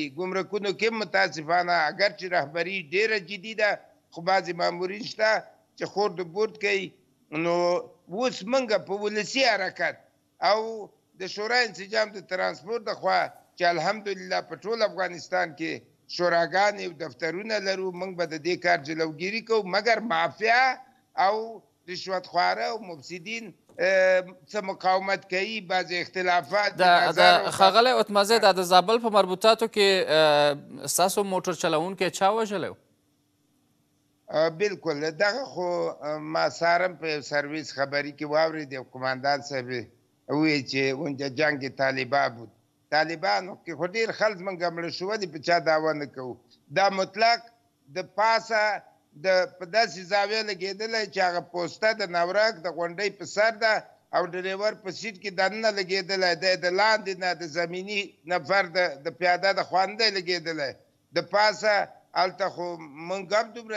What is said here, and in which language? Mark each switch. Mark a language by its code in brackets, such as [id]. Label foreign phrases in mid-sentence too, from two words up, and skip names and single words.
[ps] ګمرکونو کې متاسفانه اگر چې رهبري ډېره جدي ده خو بعضې مامورین شته چې خور د بورد کوي نو اوس موږ په ولسي حرکت او د شورای انسجام د ترانسپورت د خوا چې الحمدلله په ټول افغانستان کې شوراګانې او دفترونه لرو موږ به د دې کار جلوګیري کوو مګر مافیا او رشوتخواره او مفسدین څه مقاومت کوي بعضې اختلافات د ښاغلی عتمزی د زابل په مربوطاتو کې ستاسو موټر چلوونکی چا وژلی بالکل دغه خو ما سارم په یو سرویس خبري کې واورېد یو قماندان صاحب وویل چې [fa] اونجا جنگ طالبا بود [ps] طالبانو کې خو ډېر خلک موږ مړه شولي په چا دعوه نه کوو دا مطلق د پاسه په داسې زاویه لګېدلی چې هغه پوسته د نورک د غونډۍ په سر ده او ډریور په سیټ کې دننه لګېدلی دی د لاندې نه د زمیني نفر د پیاده د خواندی لګېدلی د پاسه هلته خو موږ هم دومره